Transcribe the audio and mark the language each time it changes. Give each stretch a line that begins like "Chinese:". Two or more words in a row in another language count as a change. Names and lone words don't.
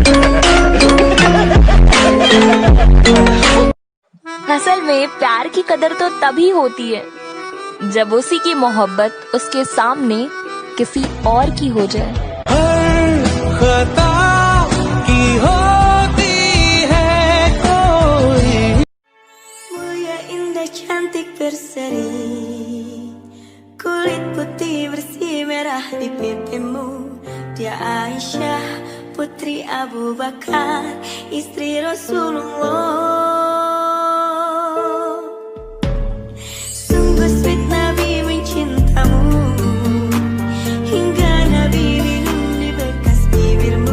Hindi: असल में प्यार की कदर तो तभी होती है जब उसी की मोहब्बत उसके सामने किसी और की हो जाए। खता की होती है कोई।
Indonesian: Mulia indah cantik berseri, kulit putih bersih merah di pipimu. Dia Aisyah putri Abu Bakar, istri Rasulullah. Sungguh sweet Nabi mencintamu, hingga Nabi minum di bekas bibirmu.